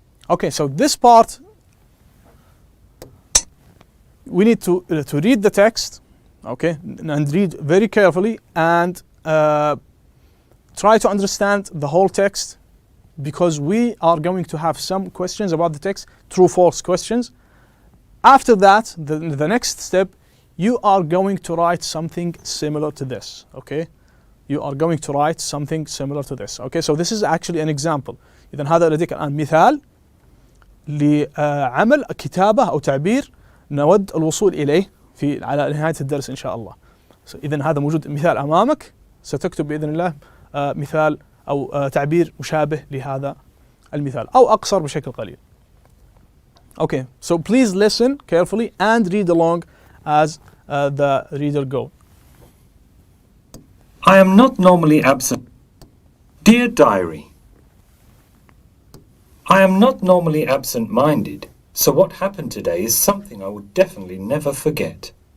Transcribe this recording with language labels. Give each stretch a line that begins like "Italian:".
English: Okay, so this part, we need to read the text, okay, and read very carefully and try to understand the whole text because we are going to have some questions about the text, true-false questions. After that, the next step, you are going to write something similar to this, okay? You are going to write something similar to this, okay? So this is actually an example.
Arabic: إذن هذا لديك الآن مثال لعمل كتابة أو تعبير نود الوصول إليه على نهاية الدرس إن شاء الله. إذن هذا موجود مثال أمامك، ستكتب بإذن الله مثال أو تعبير مشابه لهذا المثال أو أقصر بشكل قليل.
English: Okay, so please listen carefully and read along as the reader goes. I am not normally absent. Dear Diary, I am not normally absent-minded, so what happened today is something I would definitely never forget.